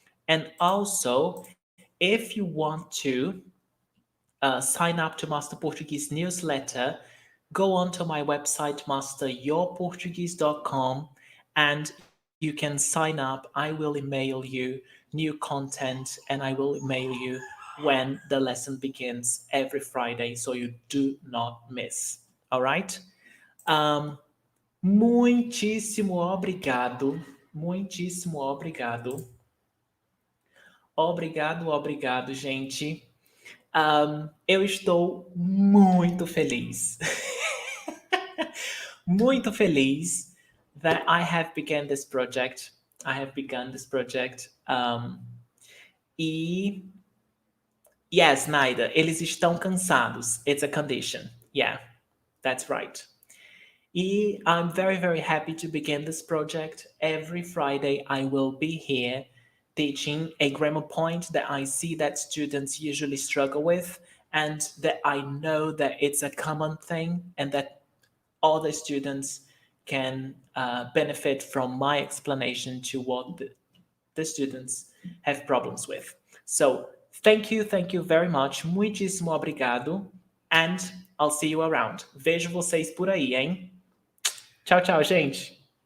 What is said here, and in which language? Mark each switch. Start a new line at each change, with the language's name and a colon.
English: And also, if you want to sign up to Master Portuguese newsletter, go onto my website, masteryourportuguese.com, and you can sign up. I will email you new content, and I will email you when the lesson begins every Friday so you do not miss. All right?
Portuguese: Um, muitíssimo obrigado. Muitíssimo obrigado. Obrigado, obrigado, gente. Eu estou muito feliz.
English: Muito feliz that I have begun this project. I have begun this project.
Portuguese: E yes, Naida, eles estão cansados.
English: It's a condition. Yeah, that's right. E I'm very, very happy to begin this project. Every Friday, I will be here teaching a grammar point that I see that students usually struggle with, and that I know that it's a common thing, and that all the students can benefit from my explanation to what the students have problems with. So thank you very much. Muitíssimo obrigado.
Portuguese: And I'll see you around. Vejo vocês por aí, hein? Tchau, tchau, gente.